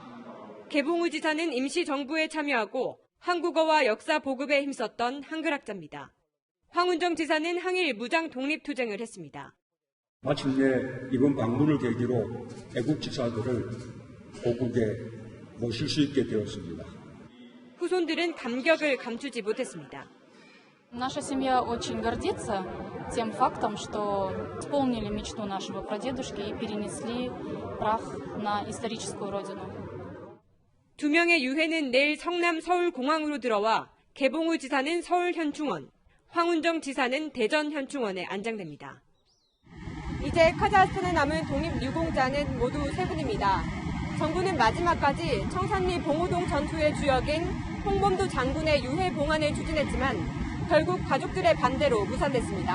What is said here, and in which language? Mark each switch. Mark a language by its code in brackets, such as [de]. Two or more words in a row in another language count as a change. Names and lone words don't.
[ko] 개봉 지사는 임시정부에 참여하고 한국어와 역사 보급에 힘썼던 한글학자입니다. 황운정 지사는 항일 무장 독립투쟁을 했습니다. 마침내 이번 방문을 계기로 애국지사들을 고국에 모실 수 있게 되었습니다. 후손들은 감격을 감추지 못했습니다. [ru] Наша семья очень гордится тем фактом, что исполнили мечту нашего прадедушки и перенесли прах на историческую родину. [ko] 2명의 유해는 내일 성남 서울공항으로 들어와 개봉 후 지사는 서울현충원, 황운정 지사는 대전현충원에 안장됩니다. 이제 카자흐스탄에 남은 독립유공자는 모두 3분입니다. 정부는 마지막까지 청산리 봉오동 전투의 주역인 홍범도 장군의 유해 봉안을 추진했지만 결국 가족들의 반대로 무산됐습니다.